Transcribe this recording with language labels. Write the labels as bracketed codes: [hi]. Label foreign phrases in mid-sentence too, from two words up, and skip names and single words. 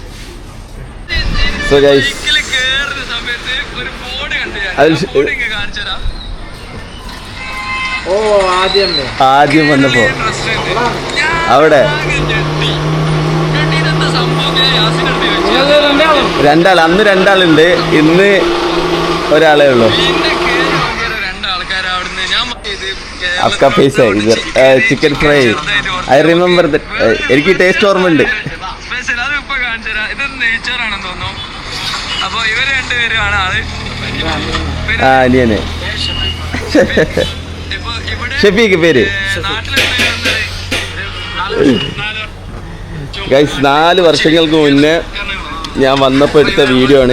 [en] so guys, [ml] ആദ്യം വന്നപ്പോ അവിടെ 2 അന്ന് 2 ആളുണ്ട്, ഇന്ന് ഒരാളേ ഉള്ളൂ. [hi] आपका फेस है इधर [en] chicken fry. I remember that. [ml] എനിക്ക് ടേസ്റ്റ് ഓർമ്മയുണ്ട്. അനിയനെ ഷെഫീക്ക് പേര്. ഗൈസ്, 4 വർഷങ്ങൾക്ക് മുന്നേ ഞാൻ വന്നപ്പോൾ എടുത്ത വീഡിയോ ആണ്.